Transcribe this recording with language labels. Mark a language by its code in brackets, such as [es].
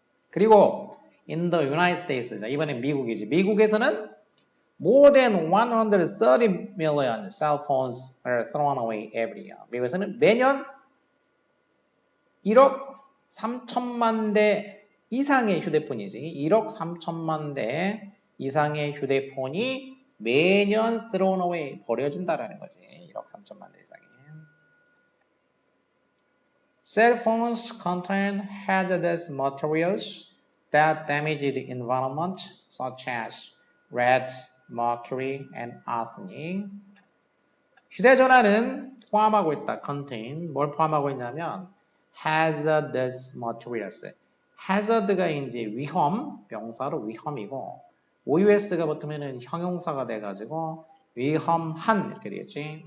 [en] 그리고 in the United States [ko] 이번엔 미국이지. 미국에서는 [en] more than 130 million cell phones are thrown away every year. [ko] 미국에서는 매년 1억 3천만 대 이상의 휴대폰이지. 1억 3천만 대 이상의 휴대폰이 매년 thrown away 버려진다라는 거지. 1억 3천만 대 이상이. [en] Cell phones contain hazardous materials that damage the environment, such as lead, mercury, and arsenic. [ko] 휴대전화는 포함하고 있다. contain. 뭘 포함하고 있냐면 [en] hazardous materials. [ko] hazard가 이제 위험, 명사로 위험이고 OUS가 붙으면은 형용사가 돼가지고 위험한 이렇게 되겠지.